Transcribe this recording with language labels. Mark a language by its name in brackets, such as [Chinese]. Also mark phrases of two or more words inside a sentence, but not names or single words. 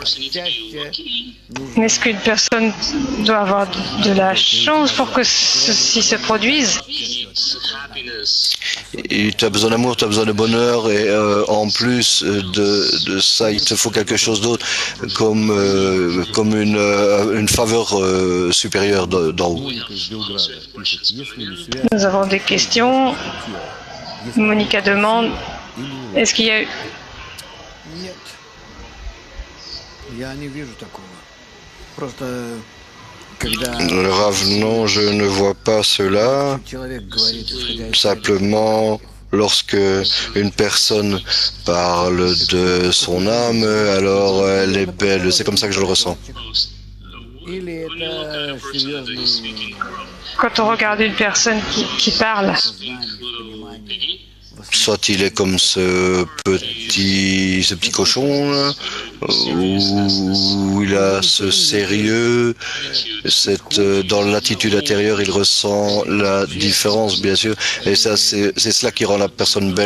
[French] Mais est-ce qu'une personne doit avoir de la chance pour que ceci se produise? Et tu as besoin d'amour, tu as besoin de bonheur, et en plus de ça, il te faut quelque chose d'autre, comme une faveur supérieure d'en haut. [Russian] Из Белграда пишет, если ли связь [French] Nous avons des questions. Monica demande, est-ce qu'il y a [Russian] Нет. Я не вижу такого. Просто когда [French] Le Rav, non, je ne vois pas cela. [Russian] человек говорит, исходя из [French] Simplement, lorsque une personne parle de son âme, alors elle est belle. C'est comme ça que je le ressens. [Russian] или это серьезный [French] quand on regarde une personne qui parle? [Russian] знание, понимание, [French] Soit il est comme ce petit cochon, là, où il a ce sérieux, dans l'attitude intérieure, il ressent la différence, bien sûr, et ça, c'est cela qui rend la personne belle.